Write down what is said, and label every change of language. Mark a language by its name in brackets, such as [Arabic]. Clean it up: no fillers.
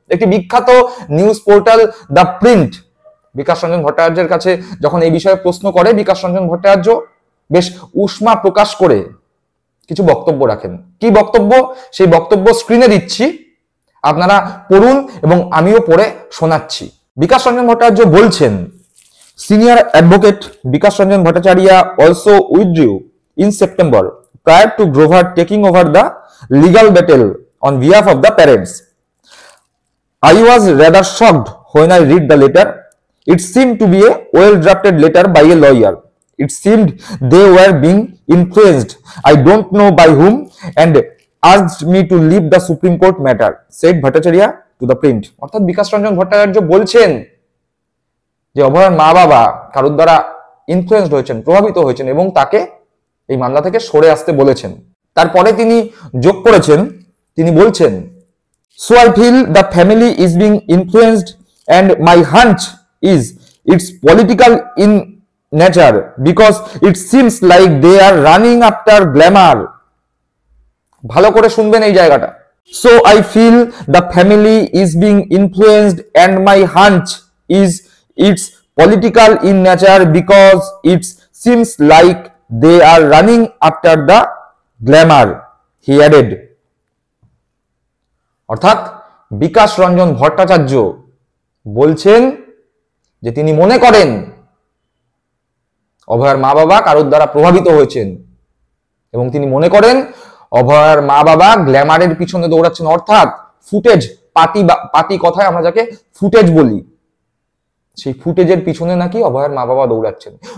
[Bangla] একটি বিখ্যাত news portal the print Bikash Ranjan ভট্টাচার্যের কাছে যখন এই বিষয়ে প্রশ্ন করে, বিকাশ রঞ্জন ভট্টাচার্য বেশ উষ্মা প্রকাশ করে কিছু বক্তব্য রাখেন। কি বক্তব্য? সেই বক্তব্য স্ক্রিনে দিচ্ছি, আপনারা পড়ুন এবং আমিও পড়ে শোনাচ্ছি। বিকাশ রঞ্জন ভট্টাচার্য বলছেন, senior advocate Bikash Ranjan Bhattacharya [English] also withdrew in September prior to Grover taking over the legal battle on behalf of the parents. I was rather shocked when I read the letter. It seemed to be a well-drafted letter by a lawyer. It seemed they were being influenced, I don't know by whom, and asked me to leave the Supreme Court matter, said Bhattacharya to the print. [Bangla] অর্থাৎ বিকাশ রঞ্জন ভট্টাচার্য বলছেন যে অভয়ার মা বাবা কারোর দ্বারা influenced হয়েছেন, প্রভাবিত হয়েছেন এবং তাকে এই মামলা থেকে সরে আসতে বলেছেন। তারপরে তিনি যোগ করেছেন, তিনি বলছেন, [English] so I feel the family is being influenced and my hunch is it's political in nature because it seems like they are running after glamour. [Bangla] ভালো করে শুনবেন এই জায়গাটা। [English] So I feel the family is being influenced and my hunch is it's political in nature because it seems like they are running after the glamour, he added. [Bangla] অর্থাৎ বিকাশ রঞ্জন ভট্টাচার্য বলছেন যে তিনি মনে করেন অভয়ার মা বাবা কারোর দ্বারা প্রভাবিত হয়েছেন এবং তিনি মনে করেন অভয়ার মা বাবা গ্ল্যামারের পিছনে দৌড়াচ্ছেন, অর্থাৎ ফুটেজ, পাতি কথায় আমরা যাকে ফুটেজ বলি, সেই ফুটেজের পিছনে নাকি অভয়ার মা বাবা দৌড়াচ্ছেন।